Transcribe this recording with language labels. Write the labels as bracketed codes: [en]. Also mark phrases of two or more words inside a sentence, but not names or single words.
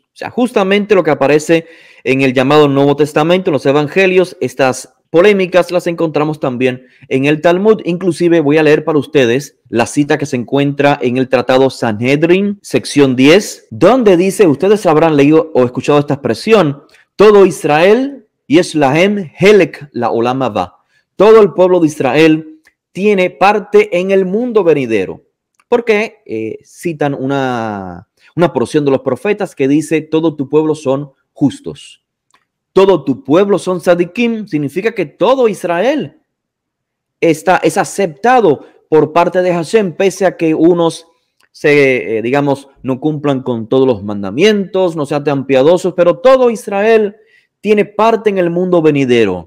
[es] O sea, justamente lo que aparece en el llamado Nuevo Testamento, en los evangelios. Estas polémicas las encontramos también en el Talmud. Inclusive voy a leer para ustedes la cita que se encuentra en el Tratado Sanhedrin, sección 10, donde dice, ustedes habrán leído o escuchado esta expresión: todo Israel [he] יש להם חלק לעולם הבא. [es] Todo el pueblo de Israel tiene parte en el mundo venidero. Porque citan una porción de los profetas que dice, todo tu pueblo son justos. Todo tu pueblo son tzadikim. Significa que todo Israel es aceptado por parte de Hashem, pese a que unos no cumplan con todos los mandamientos, no sean tan piadosos, pero todo Israel tiene parte en el mundo venidero.